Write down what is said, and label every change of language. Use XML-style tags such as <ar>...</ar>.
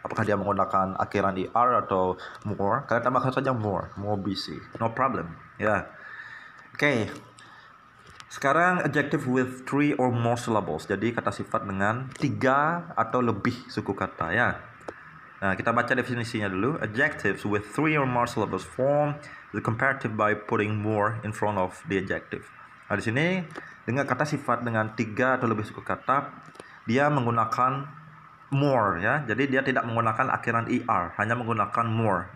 <id>Apakah dia menggunakan akhiran er atau more, kalian tambahkan saja more busy,</id> <en>no problem</en> <id>ya. Oke. Sekarang</id> <en>adjective with 3 or more syllables.</en> <id>Jadi kata sifat dengan 3 atau lebih suku kata ya. Nah, kita baca definisinya dulu.</id> <en>Adjectives with 3 or more syllables form the comparative by putting more in front of the adjective.</en> <id>Nah, di sini dengan kata sifat dengan 3 atau lebih suku kata, dia menggunakan more ya. Jadi dia tidak menggunakan akhiran er, hanya menggunakan more.</id>